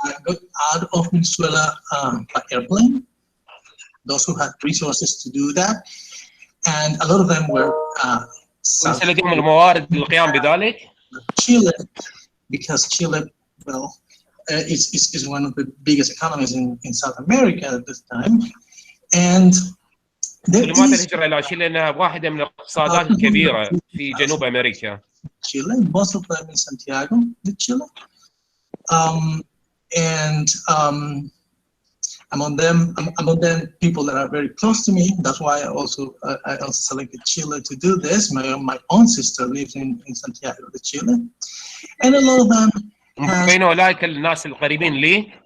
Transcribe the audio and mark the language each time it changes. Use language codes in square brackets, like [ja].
[en] Got out of Venezuela by airplane. Those who had resources to do that, and a lot of them were [ar] ليس لديهم الموارد للقيام بذلك. [en] Chile, because Chile, well, is one of the biggest economies in South America at this time, and [ar] لماذا الهجرة إلى تشيلي؟ لأنها واحدة من الاقتصادات الكبيرة في جنوب أمريكا. [en] Chile, most of them in Santiago, de Chile, and among them people that are very close to me. That's why I also selected Chile to do this. My own sister lives in Santiago de Chile, and a lot of them [ar] بين أولئك الناس القريبين لي